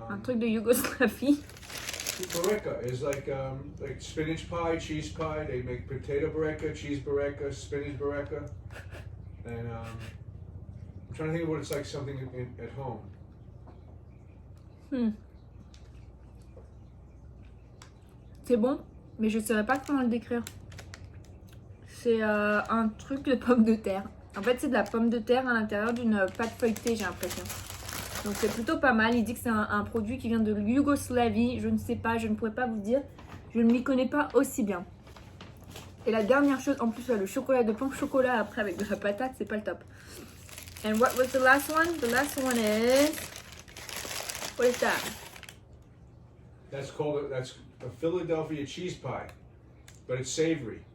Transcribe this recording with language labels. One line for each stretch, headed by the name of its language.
French: Un truc de Yougoslavie.
English: Bureka is like spinach pie, cheese pie. They make potato bureka, cheese bureka, spinach bureka, and I'm trying to think of what it's like something at home.
French: C'est bon, mais je ne saurais pas comment le décrire. C'est un truc de pomme de terre. En fait, c'est de la pomme de terre à l'intérieur d'une pâte feuilletée, j'ai l'impression. Donc c'est plutôt pas mal. Il dit que c'est un produit qui vient de Yougoslavie. Je ne sais pas, je ne pourrais pas vous dire. Je ne m'y connais pas aussi bien. Et la dernière chose, en plus, le chocolat de pain au chocolat après avec de la patate, c'est pas le top.
English: And what was the last one? The last one is... What is that? That's a Philadelphia cheese pie, but it's savory.